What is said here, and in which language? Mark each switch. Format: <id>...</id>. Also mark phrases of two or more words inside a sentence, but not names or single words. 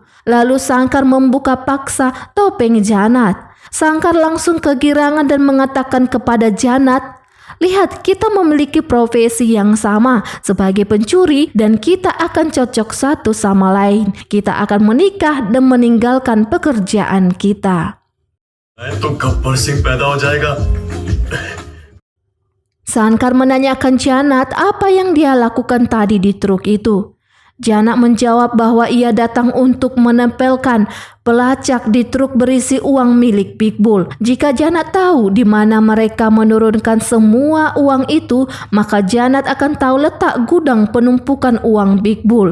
<id>Lalu Sangkar membuka paksa topeng Janat. Sangkar langsung kegirangan dan mengatakan kepada Janat, Lihat, kita memiliki profesi yang sama sebagai pencuri dan kita akan cocok satu sama lain. Kita akan menikah dan meninggalkan pekerjaan kita.</id> <hi>तो गब्बर सिंह पैदा हो जाएगा.</hi> <id>Sankar menanyakan Janat apa yang dia lakukan tadi di truk itu. Janat menjawab bahwa ia datang untuk menempelkan pelacak di truk berisi uang milik Big Bull. Jika Janat tahu di mana mereka menurunkan semua uang itu, maka Janat akan tahu letak gudang penumpukan uang Big Bull.</id>